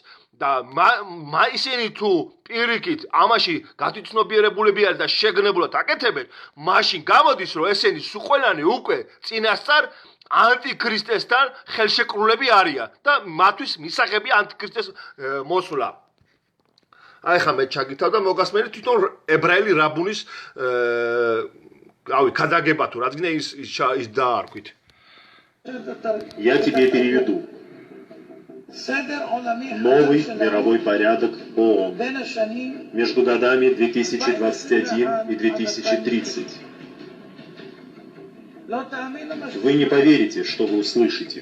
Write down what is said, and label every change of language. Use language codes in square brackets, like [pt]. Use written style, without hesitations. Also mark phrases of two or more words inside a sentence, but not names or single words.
[ka] და ისინი თუ პირიქით ამაში გათვითცნობიერებულები არის და შეგნებულად აკეთებენ, მაშინ გამოდის რომ ესენი სულყველანი უკვე წინასწარ ანტიქრისტესთან ხელშეკრულები არიან და მათთვის მისაღებია ანტიქრისტეს მოსვლა. აი ხა მე ჩაგითავ და მოგასმენთ თვითონ ებრაელი რაბუნის ქადაგება თუ რადგან ის დაარქვით. [ru] Я тебе переведу. Новый мировой порядок ООН между годами 2021 и 2030. Вы не поверите, что вы услышите.